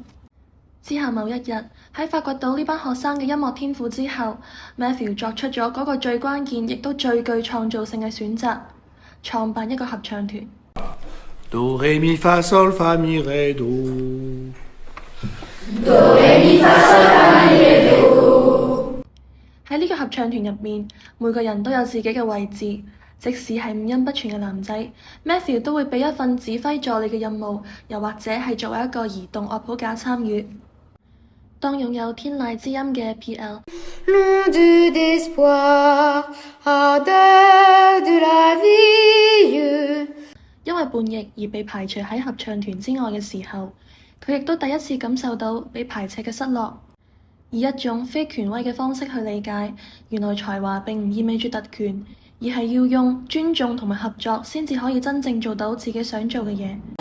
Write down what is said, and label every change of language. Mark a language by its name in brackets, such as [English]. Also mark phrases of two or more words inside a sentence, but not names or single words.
[Cantonese] 之後某一日，喺發掘到呢班學生嘅音樂天賦之後， Matthew 作出咗嗰個最關鍵亦都最具創造性嘅選擇，創辦一個合唱團。 [French] Do, ré, mi, fa, sol, fa, mi, ré, do. Do, ré, mi, fa, sol, fa, mi, ré, do。 [Cantonese] 喺呢個合唱團入面，每個人都有自己嘅位置，即使係五音不全嘅男仔 ，Matthew 都會俾一份指揮助理嘅任務，又或者係作為一個移動樂譜架參與。當擁有天籟之音嘅 PL， [French] Londe d'espoir, ardeur de la vie。 [Cantonese] 因為叛逆而被排除喺合唱團之外嘅時候，佢亦都第一次感受到被排斥嘅失落，以一種非權威嘅方式去理解，原來才華並唔意味住特權，而係要用尊重同埋合作先至可以真正做到自己想做嘅嘢。